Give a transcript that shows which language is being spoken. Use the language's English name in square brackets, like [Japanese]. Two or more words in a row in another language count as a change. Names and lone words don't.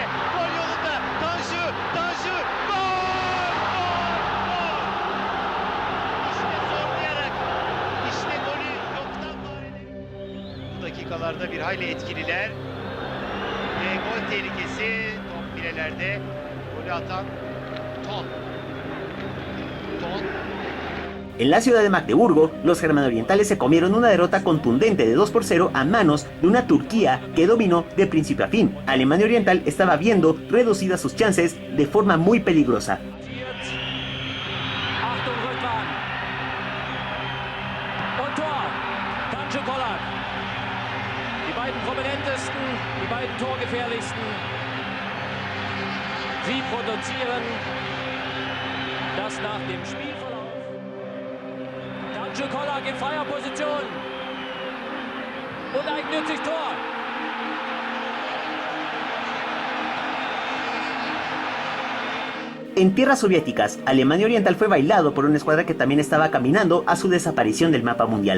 [Turkish] Gol yolunda. Tanju, gol, gol, gol. İşte zorlayarak. İşte golü yoktan var edelim. Bu dakikalarda bir hayli etkililer. Ve gol tehlikesi top filelerde. Golü atan Ton. [Spanish] En la ciudad de Magdeburgo, los germano-orientales se comieron una derrota contundente de 2-0 a manos de una Turquía que dominó de principio a fin. Alemania Oriental estaba viendo reducidas sus chances de forma muy peligrosa. [German] Die beiden prominentesten, die beiden torgefährlichsten. Sie produzieren das nach dem Spielverlauf. Tanju Kollak in freier Position. Uneigennützig Tor. [Spanish] En tierras soviéticas, Alemania Oriental fue bailado por una escuadra que también estaba caminando a su desaparición del mapa mundial.